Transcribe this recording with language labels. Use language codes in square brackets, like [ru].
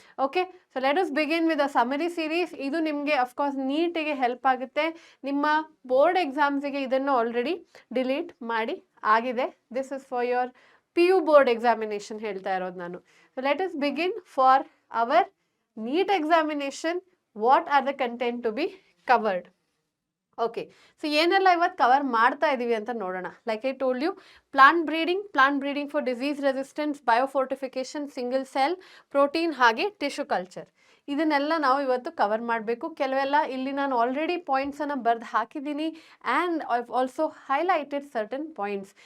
[en] Okay, so let us begin with a summary series. [kn] ಇದು ನಿಮಗೆ of course ನೀಟಿಗೆ help ಆಗುತ್ತೆ. ನಿಮ್ಮ ಬೋರ್ಡ್ ಎಕ್ಸಾಮ್ಸಿಗೆ ಇದನ್ನು ಆಲ್ರೆಡಿ ಡಿಲೀಟ್ ಮಾಡಿ ಆಗಿದೆ. [en] this is for your PU board examination [kn] ಹೇಳ್ತಾ ಇರೋದು ನಾನು. [en] So let us begin for our NEET examination. What are the content to be covered? Okay, so [kn] ಏನೆಲ್ಲ ಇವತ್ತು ಕವರ್ ಮಾಡ್ತಾ ಇದೀವಿ ಅಂತ ನೋಡೋಣ. [en] Like I told you, plant breeding for disease resistance, biofortification, single cell protein, ಹಾಗೆ tissue culture. [kn] ಇದನ್ನೆಲ್ಲ ನಾವು ಇವತ್ತು ಕವರ್ ಮಾಡಬೇಕು. ಕೆಲವೆಲ್ಲ ಇಲ್ಲಿ ನಾನು ಆಲ್ರೆಡಿ ಪಾಯಿಂಟ್ಸನ್ನು ಬರೆದು ಹಾಕಿದ್ದೀನಿ [en] And I also highlighted certain points.